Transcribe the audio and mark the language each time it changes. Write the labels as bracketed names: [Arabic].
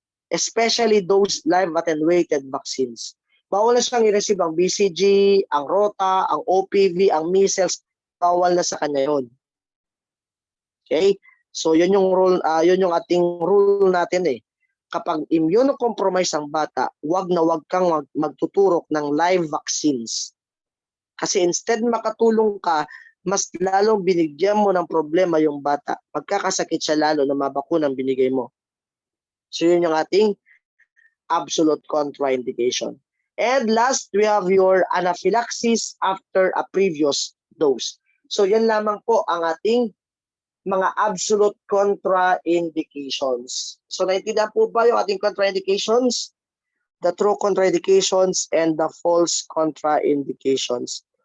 [English] Especially those live attenuated vaccines. [Filipino] Bawal na siyang i-receive ang BCG, ang Rota, ang OPV, ang measles. Bawal na sa kanya yun. Okay? So yun yung rule, yun yung ating rule natin eh. Kapag immunocompromised ang bata, wag kang magtuturok ng live vaccines. Kasi instead makatulong ka, mas lalong binigyan mo ng problema yung bata. Magkakasakit siya lalo na mabakunang binigay mo. So yun yung ating absolute contraindication. [English] And last, we have your anaphylaxis after a previous dose. [Filipino] So yan lamang po ang ating mga absolute contraindications. So naintindihan po ba yung ating contraindications? [English] The true contraindications and the false contraindications.